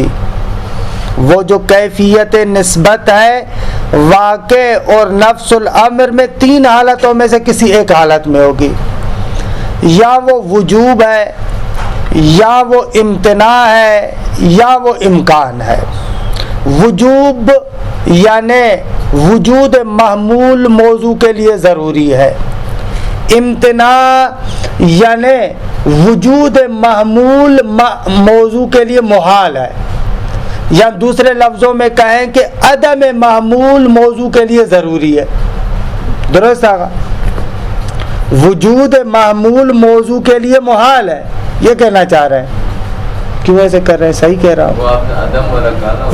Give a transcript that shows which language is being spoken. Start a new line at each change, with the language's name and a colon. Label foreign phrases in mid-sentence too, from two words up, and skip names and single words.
Urdu: وہ جو کیفیت نسبت ہے واقع اور نفس الامر میں 3 حالتوں میں سے کسی ایک حالت میں ہوگی. یا وہ وجوب ہے، یا وہ امتناع ہے، یا وہ امکان ہے. وجوب یعنی وجود محمول موضوع کے لیے ضروری ہے. امتناع یعنی وجود محمول موضوع کے لیے محال ہے، یا دوسرے لفظوں میں کہیں کہ عدم محمول موضوع کے لیے ضروری ہے. درست آگا؟ وجود محمول موضوع کے لیے محال ہے، یہ کہنا چاہ رہے ہیں. کیوں ایسے کر رہے ہیں؟ صحیح کہہ رہا ہوں.